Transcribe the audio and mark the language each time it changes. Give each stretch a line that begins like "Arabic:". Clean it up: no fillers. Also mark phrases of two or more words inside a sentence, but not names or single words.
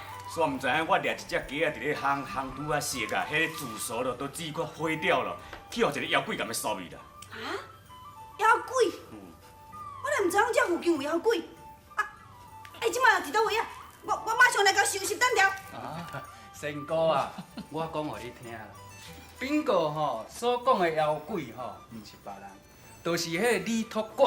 Min Nan Chinese: 煞毋知影我掠一只鸡仔伫咧烘拄啊熟啊，迄个自熟了都煮快花掉了，去互一个妖鬼甲要烧伊啦。啊？妖鬼？我哪毋知影这附近有妖鬼？即摆又伫倒位啊？我马上来甲收拾单条。仙姑啊，我讲互你听啦。bingo 吼所讲的妖鬼吼，毋是别人，就是迄个李托怪。